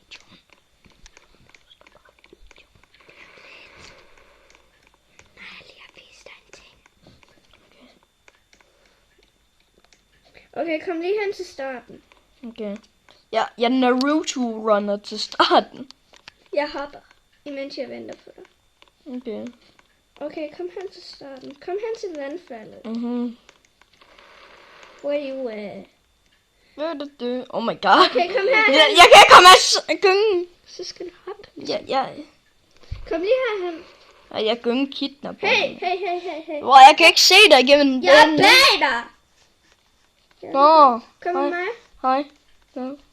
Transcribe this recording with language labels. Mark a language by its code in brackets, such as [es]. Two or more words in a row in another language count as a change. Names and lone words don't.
[da] Okay, kom lige hen til starten. Okay. Ja, jeg Naruto-runner til starten. Jeg hopper, imens jeg venter på dig. Okay. Okay, kom hen til starten. Kom hen til vandfaldet. Mhm. [en] Where you at? Oh my god. [da] Okay, kom her. Jeg kan ikke komme af gyngen. Så skal du hoppe. Ja. Kom lige herhen. Og jeg gyngen kidnapper. Hey. Hvor jeg kan ikke se dig igennem Jeg er den. bag dig. Nå. Kom med mig. Hej. Ja.